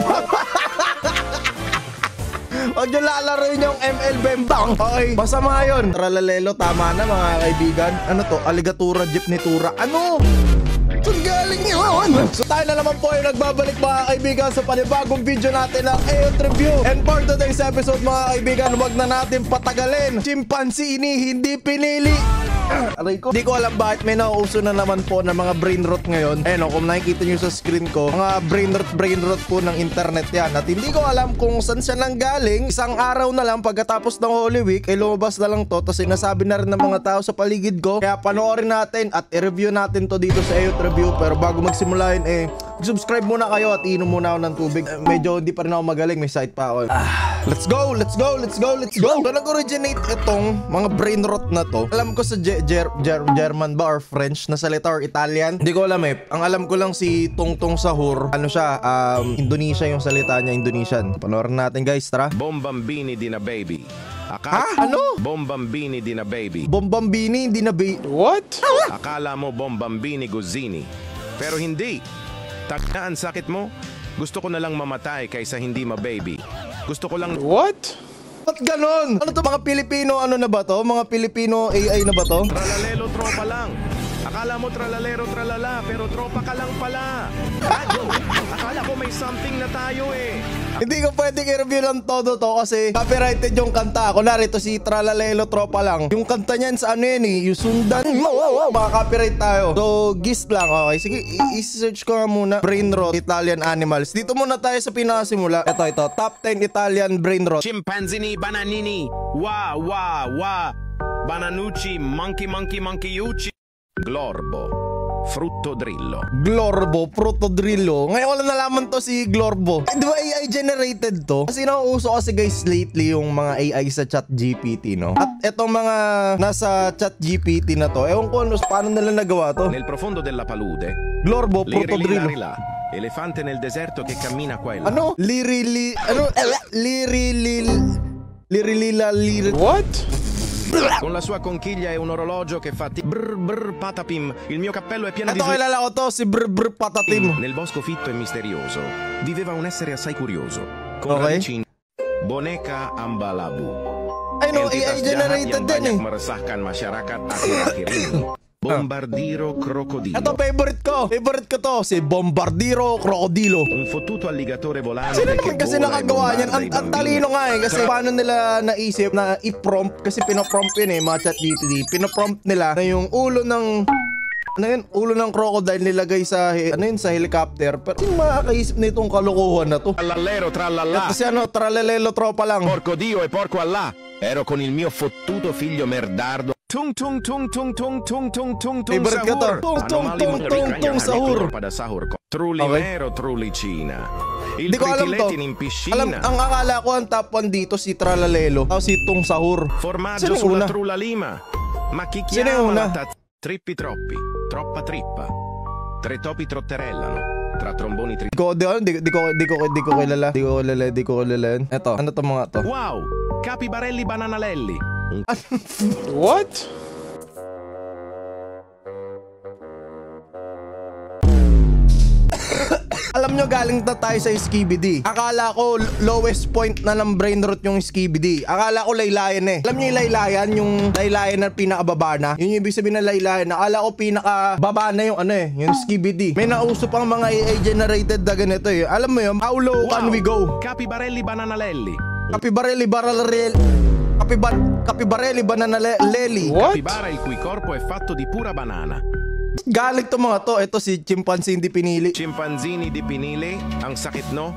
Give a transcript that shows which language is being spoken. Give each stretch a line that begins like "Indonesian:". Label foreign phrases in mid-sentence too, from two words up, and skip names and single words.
Filipino: Huwag nyo lalaroin yung ML Bembang. Okay, masama yun. Tralalelo, tama na mga kaibigan. Ano to? Aligatura, jeepnitura. Ano? Saan galing yun? So tayo na naman po yung nagbabalik mga kaibigan sa panibagong video natin ng AOT Review.
English: And for today's episode
Filipino: mga kaibigan, huwag na natin patagalin. Chimpanzee hindi pinili. Aray ko. Di ko alam bakit may nauuso na naman po ng mga
English: brain rot
Filipino: ngayon. Ayun, kung nakikita nyo sa screen ko, mga
English: brain rot
Filipino: po ng internet yan. At hindi ko alam kung saan siya nang galing. Isang araw na lang pagkatapos ng Holy Week, lumabas na lang to. Tapos sinasabi na rin ng mga tao sa paligid ko. Kaya panoorin natin at i-review natin to dito sa AOT Review. Pero bago magsimula yun, subscribe muna kayo at inom muna ako ng tubig. Medyo hindi pa rin ako magaling, may site pa ako.
English: Let's go! Let's go! Let's go! Let's go!
Filipino: So nag-originate itong mga
English: brain rot
Filipino: na to. Alam ko sa German ba or French na salita or Italian? Hindi ko alam eh. Ang alam ko lang si Tungtung Sahur. Ano siya? Indonesia yung salita niya, Indonesian. Panoorin natin guys, tara.
Italian: Bombambini di na baby.
Filipino: Ano?
Italian: Bombambini di na baby. Bombambini di na baby. What?
Filipino: Akala mo bombambini guzzini. Pero hindi. Ang sakit mo. Gusto ko na lang mamatay kaysa hindi ma-baby. Gusto ko lang... What? Ba't ganon? Ano to? Mga Pilipino ano na ba to? Mga Pilipino AI na ba to? Tralalelo tropa lang. Akala mo tralalero tralala, pero tropa ka lang pala. Akala ko may something na tayo eh. Hindi ko pwedeng i-review lang todo to kasi copyrighted yung kanta. Kunwari ito si Tralalelo tropa lang. Yung kanta niyan sa ano yan yung sundan. Baka copyright tayo. So, gist lang. Okay, sige, i-search ko nga muna.
English: Brain rot, Italian animals.
Filipino: Dito muna tayo sa pinakasimula. Ito.
English: Top 10 Italian brain rot.
Italian: Chimpanzini, bananini, wa, bananucci, monkeyucci, glorbo. Fruttodrillo. Glorbo, Fruttodrillo.
Filipino: Ngayon ko lang nalaman to si Glorbo. Di ba
English: AI generated
Filipino: to? Kasi nauuso kasi
English: guys lately
Filipino: yung mga AI sa ChatGPT, no? At etong mga nasa ChatGPT na to, ewan ko paano nila nagawa to.
Italian: Nel profondo della palude. Glorbo, Fruttodrillo. Elefante nel deserto che cammina qua e là.
Filipino: Ano? What?
Italian: Con la sua conchiglia e un orologio che fa brr patapim. Il mio cappello è pieno di...
Filipino: Ito kilala ko to, si brr patatim.
Italian: Nel bosco fitto e misterioso viveva un essere assai curioso. Con radici Boneka Ambalabu.
Filipino: Ay no,
English: AI generated
Filipino: din eh.
Indonesian: Meresahkan masyarakat akhir-akhir ini.
Italian: Bombardiro Crocodilo.
Filipino: Ito favorite ko to, si Bombardiro Crocodilo.
Italian: Un fottuto alligatore volante.
Filipino: Sino naman kasi nakagawa yan? Ang talino nga eh. Kasi paano nila naisip na i-prompt? Kasi pinaprompt yun eh, mga ChatGPT. Pinaprompt nila na yung ulo ng... Ano yun? Ulo ng crocodile nilagay sa... Ano yun? Sa helicopter. Pero sino makakaisip na itong kalokohan na to?
Italian: Trallallero trallallà.
Filipino: Ito si ano, Tralalelo tropa lang.
Italian: Porco Dio e porco Allah. Ero con il mio fottuto figlio merdardo. Tung
Filipino: favorite ka to. Tung sahur.
Indonesian: Pada sahur ko.
Italian: Truly vero, truly Cina. Il pritiletin in piscina.
Filipino: Alam, ang akala ko ang top 1 dito si Tralalelo. Tapos si Tung Sahur.
Italian: Formaggio sulla trulla lima. Ma chi chiama la trippi troppi. Troppa trippa. Tre topi trotterellano. Tra tromboni
Filipino: Di ko kilala. Eto, ano to mga to?
English: Wow!
Italian: Capibarelli bananalelli.
English: What?
Filipino: Alam nyo, galing na tayo sa Skibidi. Akala ko lowest point na ng
English: brain rot
Filipino: yung Skibidi. Akala ko laylayan eh. Alam nyo yung laylayan na pinakababa na? Yun yung ibig sabihin na laylayan. Akala ko pinakababa na yung ano eh, yung Skibidi. May nauso pang mga
English: AI generated
Filipino: na ganito eh. Alam mo yun,
English: how low can we go?
Italian: Capibarelli bananalelli. Capibarelli bananalelli.
English: What?
Italian: Capibara il cui corpo è fatto di pura banana.
Filipino: Galing to mga to. Ito si Chimpanzini di Pinili. Chimpanzini di Pinili. Ang sakit no?